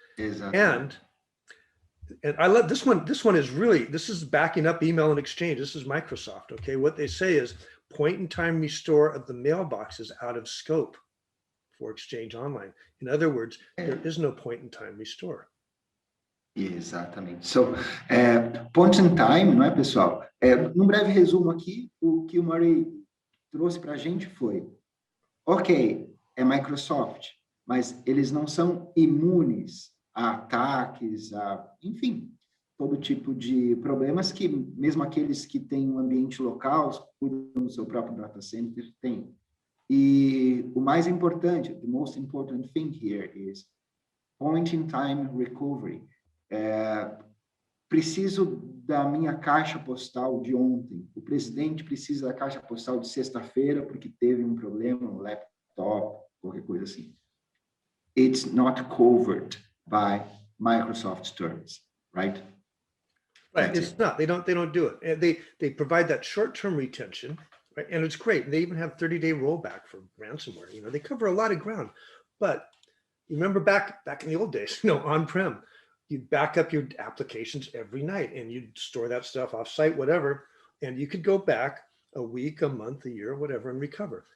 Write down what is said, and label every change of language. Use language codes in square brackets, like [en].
[en] And I love this one. This one is really, this is backing up email and Exchange. This is Microsoft. Okay, what they say is point-in-time restore of the mailbox is out of scope for Exchange Online. In other words, there is no point-in-time restore. [pt] Exatamente. [en] So, point in time, [pt] não é, pessoal? Num breve resumo aqui, o que o Murray trouxe para a gente foi, ok, é Microsoft, mas eles não são imunes a ataques, enfim, todo tipo de problemas que mesmo aqueles que têm um ambiente local, cuidam do seu próprio data center, têm. E o mais importante, [en] the most important thing here is point-in-time recovery. [pt] Preciso da minha caixa postal de ontem. O presidente precisa da caixa postal de sexta-feira porque teve um problema no laptop, qualquer coisa assim. [en] It's not covered by Microsoft's terms, right? Right. It's not. They don't do it. They provide that short-term retention, right? And it's great. They even have 30-day rollback for ransomware. You know, they cover a lot of ground. But you remember back in the old days, you know, on-prem, you'd back up your applications every night and you'd store that stuff off-site, whatever, and you could go back a week, a month, a year, whatever, and recover.